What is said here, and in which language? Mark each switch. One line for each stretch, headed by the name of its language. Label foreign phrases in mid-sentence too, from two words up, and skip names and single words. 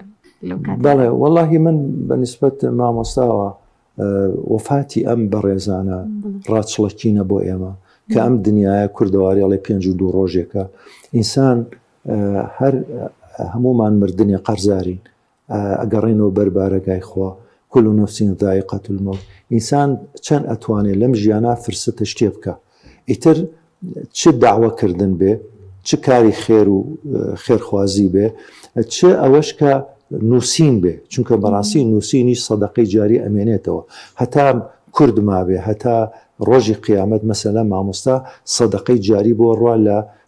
Central Kurdish: بەڵێ وەڵاهی من بەنسبەت مامۆستاوە وفاتی ئەم بەڕێزانە ڕاچڵەکینە بۆ ئێمە کە ئەم دنیاە کوردەواری ئەڵێ 52 ڕۆژێکە ئینسان هەر هەمومان مردنی قەرزارین ئەگەڕێنەوە بەربارەگای خوا
Arabic: كل نفس ذائقة الموت
Central Kurdish: ئینسان چەند ئەتوانێت لەم ژیانە فرسەتە شتێ بکە ئیتر چ داواکردن بێ چ کاری خێر و خێرخوازی بێ چ ئەوەش کە نووسین بێ چونکە بەڕاستی نووسینی سەدەقەی جاری ئەمێنێتەوە هەتا کورد مابێ هەتا ڕۆژی قیامەت مەسەلە مامۆستا سەدەقەی جاری بۆ ڕوا لە